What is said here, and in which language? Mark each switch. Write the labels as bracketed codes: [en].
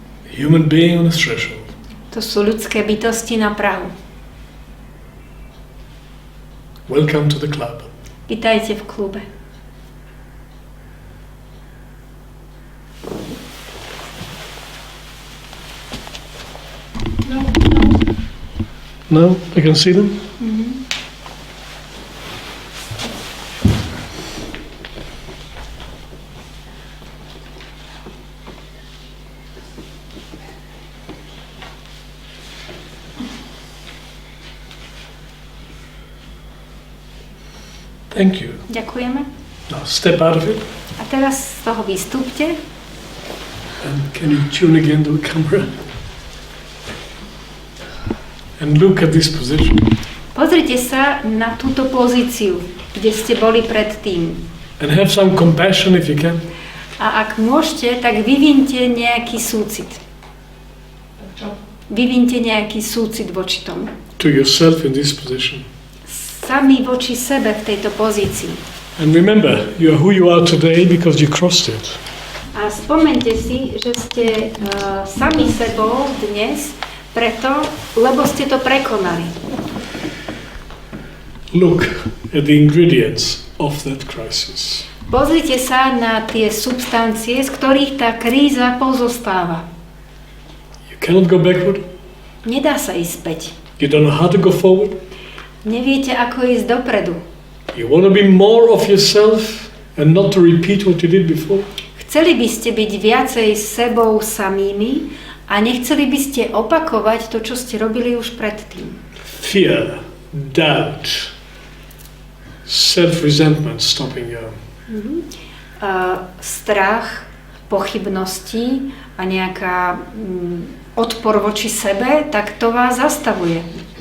[en] Human being on the threshold. [sk] To sú ľudské bytosti na prahu. [en] Welcome to the club. [sk] Vítajte v klube. [en] No, I can see them. Mm-hmm. Thank you. [sk] Ďakujeme. [en] Now step out of it. [sk] A teraz z toho vystúpte. [en] And can you tune again to the camera? And look at this position. [sk] Pozrite sa na túto pozíciu, kde ste boli predtým. [en] And have some compassion if you can. [sk] A ak môžete, tak vyvinte nejaký súcit. Vyvinte nejaký súcit voči tomu. [en] To yourself in this position. [sk] Sami voči sebe v tejto pozícii. [en] And remember, you are who you are today because you crossed it. [sk] A spomente si, že ste sami sebou dnes preto, lebo ste to prekonali. [en] Look at the ingredients of that crisis. [sk] Pozrite sa na tie substancie, z ktorých tá kríza pozostáva. [en] You cannot go backward. [sk] Nedá sa ísť späť. [en] You don't know how to go forward. [sk] Neviete, ako ísť dopredu. [en] You want to be more of yourself and not to repeat what you did before. [sk] Chceli by ste byť viacej sebou samými a nechceli by ste opakovať to, čo ste robili už predtým. [en] Fear, doubt, self-resentment stopping you. [sk] Strach, pochybnosti a nejaká odpor voči sebe, tak to vás zastavuje.